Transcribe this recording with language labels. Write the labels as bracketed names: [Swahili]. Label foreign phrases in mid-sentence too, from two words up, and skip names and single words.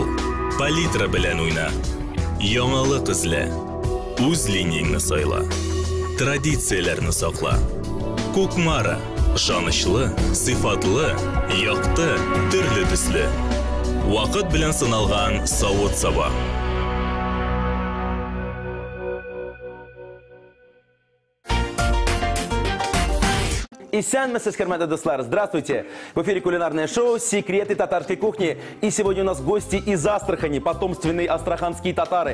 [Uzbek] Palitra bilan o'yna. Yangilik izla. O'z liniyangni sayla. Traditsiyalarni saqla. Ko'kmara, ishonchli, sifatli, yoqti, turli tusli. Vaqt bilan sinalgan sovut saba. [Tatar] Исянмесис, Дослар. Здравствуйте! [Russian] В эфире кулинарное шоу «Секреты татарской кухни». И сегодня у нас гости из Астрахани, потомственные астраханские татары.